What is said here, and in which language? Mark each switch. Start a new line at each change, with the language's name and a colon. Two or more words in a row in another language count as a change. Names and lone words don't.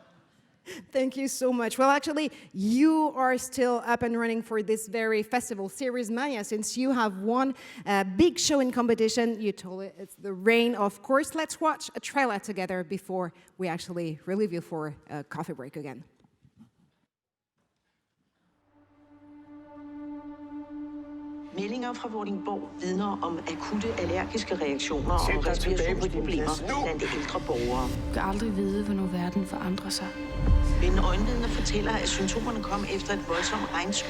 English: Thank you so much. Well, actually, you are still up and running for this very festival, Series Mania, since you have won a big show in competition. You told it, it's the reign, of course. Let's watch a trailer together before we actually relieve you for a coffee break again.
Danish: Meldinger fra Vordingborg vidner om akutte allergiske reaktioner og respirationsproblemer blandt ældre borgere. Du kan aldrig vide, hvornår verden forandrer sig. Men øjenvidner fortæller, at symptomerne kom efter et voldsomt regnskyld.